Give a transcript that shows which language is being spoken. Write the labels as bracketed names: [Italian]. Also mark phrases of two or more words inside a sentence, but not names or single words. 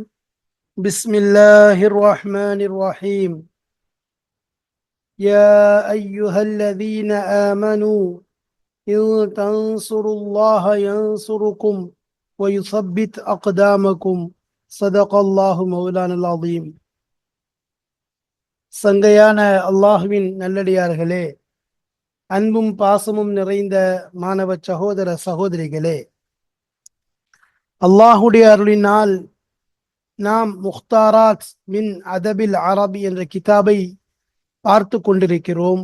[Arabic] بسم الله الرحمن الرحيم. يا أيها الذين آمنوا إن تنصروا الله ينصركم ويثبت أقدامكم. صدق الله مولانا العظيم. [Tamil] சங்கையான அல்லாஹுவின் நல்லடியார்களே, அன்பும் பாசமும் நிறைந்த மாணவ சகோதர சகோதரிகளே, அல்லாஹுடைய அருளினால் நாம் முக்தாராத் மின் அதபில் அரபி என்ற கிதாபை பார்த்து கொண்டிருக்கிறோம்.